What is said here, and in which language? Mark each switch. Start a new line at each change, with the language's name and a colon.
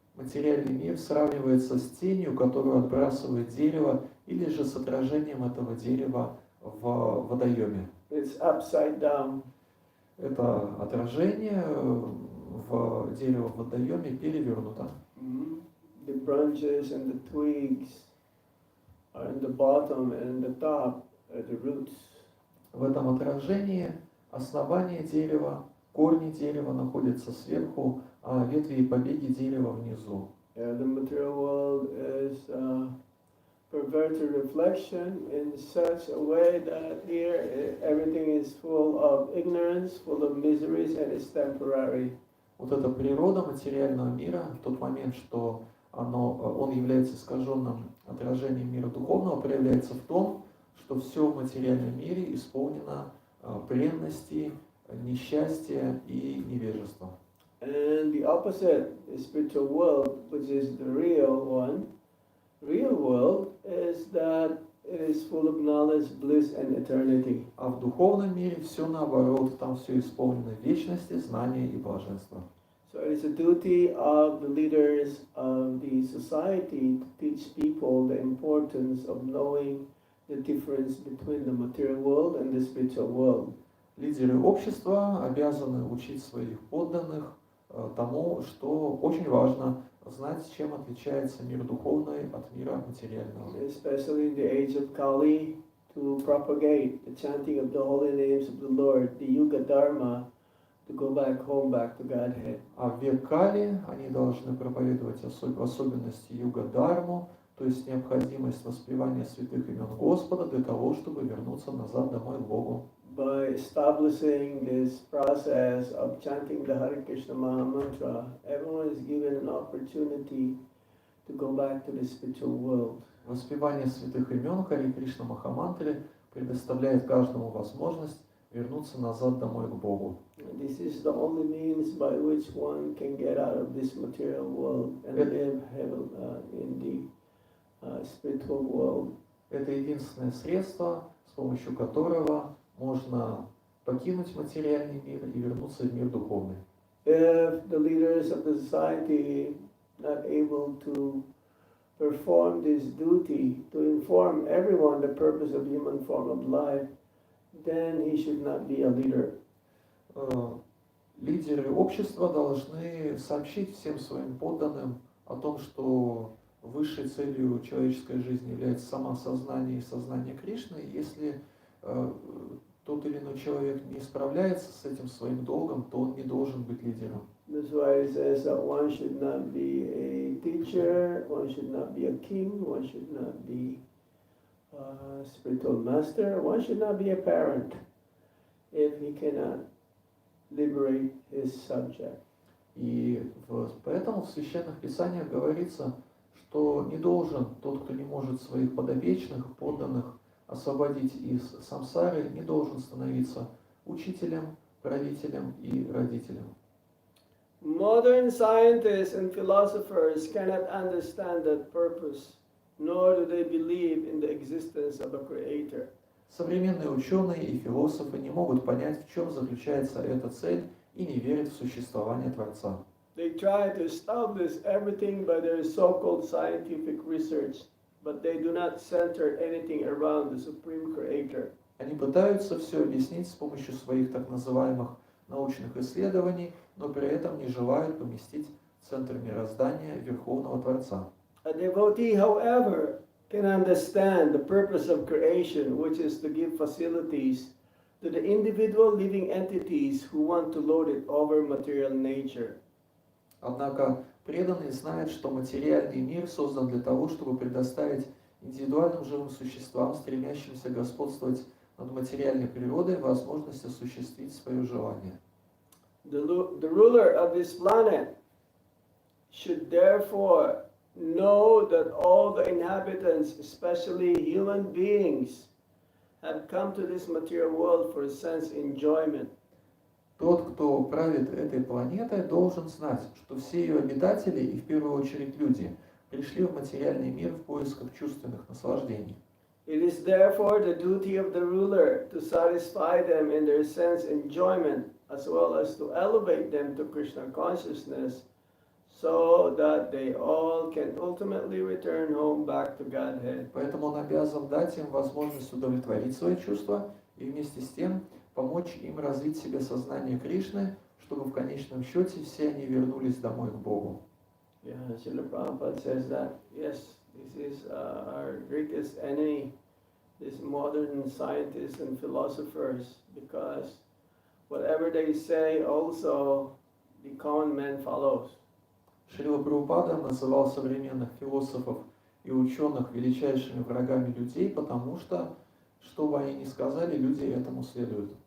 Russian: Материальный мир сравнивается с тенью, которую отбрасывает дерево, или же с отражением этого дерева в водоеме.
English: It's upside down.
Russian: Это отражение в дерево в водоеме перевернуто.
English: The branches and the twigs are in the bottom, and the top are the roots.
Russian: В этом отражении основание дерева, корни дерева находятся сверху, а ветви и побеги дерева внизу.
English: Yeah, the material world is perverted reflection in such a way that here everything is full of ignorance, full of miseries, and it's temporary.
Russian: Вот эта природа материального мира, в тот момент, что он является искаженным отражением мира духовного, проявляется в том, что все в материальном мире исполнено бренности, несчастья и невежества.
English: And the opposite, the spiritual world, which is the real one, real world is that it is full of knowledge, bliss, and eternity.
Russian: А в духовном мире все наоборот, там все исполнено вечности, знания и блаженства.
English: So it is a duty of the leaders of the society to teach people the importance of knowing the difference between the material world and the spiritual world.
Russian: Лидеры общества обязаны учить своих подданных тому, что очень важно знать, чем отличается мир духовный от мира материального.
English: Especially in the age of Kali, to propagate the chanting of the holy names of the Lord, the Yuga Dharma, to go back home, back to Godhead.
Russian: А в век Кали они должны проповедовать особенности юга-дхарму, то есть необходимость воспевания святых имен Господа для того, чтобы вернуться назад домой к Богу.
English: By establishing this process of chanting the Hare Krishna Maha Mantra, everyone is given an opportunity to go back to the spiritual world.
Russian: Воспевание святых имен Харе Кришна Махамантре предоставляет каждому возможность вернуться назад домой к Богу.
English: This is the only means by which one can get out of this material world and live in the spiritual world.
Russian: Это единственное средство, с помощью которого можно покинуть материальный мир и вернуться в мир духовный.
English: If the leaders of the society not able to perform this duty to inform everyone the purpose of human form of life, then he should not be a leader.
Russian: Лидеры общества должны сообщить всем своим подданным о том, что высшей целью человеческой жизни является самоосознание и сознание Кришны. Если тот или иной человек не справляется с этим своим долгом, то он не должен быть лидером.
English: That's why it says that one should not be a teacher, one should not be a king, one should not be a spiritual master, one should not be a parent if he cannot liberate his subject.
Russian: И поэтому в священных писаниях говорится, что не должен тот, кто не может своих подопечных, подданных освободить из самсары, не должен становиться учителем, правителем и родителем.
English: Modern scientists and philosophers cannot understand that purpose, nor do they believe in the existence of a creator.
Russian: Современные ученые и философы не могут понять, в чем заключается эта цель, и не верят в существование Творца.
English: They try to establish everything by their so-called scientific research, but they do not center anything around the supreme creator.
Russian: Они пытаются все объяснить с помощью своих так называемых научных исследований, но при этом не желают поместить в центр мироздания Верховного Творца.
English: A devotee, however, can understand the purpose of creation, which is to give facilities to the individual living entities who want to lord it over material nature.
Russian: Однако преданный знает, что материальный мир создан для того, чтобы предоставить индивидуальным живым существам, стремящимся господствовать над материальной природой, возможность осуществить свое желание.
English: The ruler of this planet should therefore know that all the inhabitants, especially human beings, have come to this material world for sense enjoyment.
Russian: Тот, кто правит этой планетой, должен знать, что все ее обитатели, и в первую очередь люди, пришли в материальный мир в поисках чувственных наслаждений.
English: It is therefore the duty of the ruler to satisfy them in their sense enjoyment, as well as to elevate them to Krishna consciousness, so that they all can ultimately return home back to Godhead.
Russian: Поэтому он обязан дать им возможность удовлетворить свои чувства и вместе с тем помочь им развить в себе сознание Кришны, чтобы в конечном счете все они вернулись домой к Богу.
English: Yeah, Srila Prabhupada says that, yes, this is our greatest enemy, these modern scientists and philosophers, because whatever they say also the common man follows.
Russian: Шрила Прабхупада называл современных философов и ученых величайшими врагами людей, потому что бы они ни сказали, люди этому следуют.